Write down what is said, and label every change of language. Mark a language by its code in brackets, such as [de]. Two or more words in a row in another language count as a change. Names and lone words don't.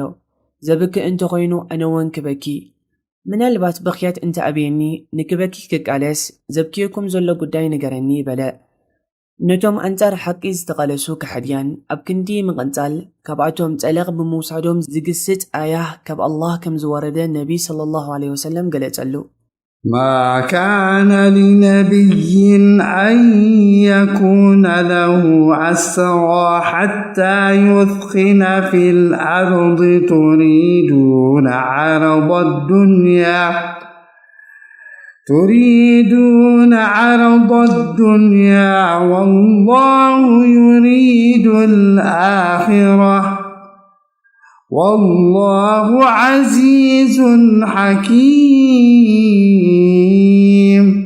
[ti] ዘብክእ እንተ ኮይኑ ኣነ እውን ክበኪ። ምናልባት በኽያት እንተ ኣብየኒ ንክበኪ ክቃለስ ዘብክየኩም ዘሎ ጉዳይ ንገረኒ በለ። ነቶም አንጻር ሓቂ ዝተቃለሱ ከሓድያን ኣብ ክንዲ ምቕንጻል ካብኣቶም ጸለቕ ብምውሳዶም ዝግስጽ ኣያህ ካብ አላህ ከም ዝወረደ ነቢ [ar] صلى الله عليه وسلم [ti] ገለጸሉ። [ar] ما كان لنبي أن يكون له أسرى حتى يثخن في الأرض تريدون عرض الدنيا والله يريد الآخرة والله عزيز حكيم.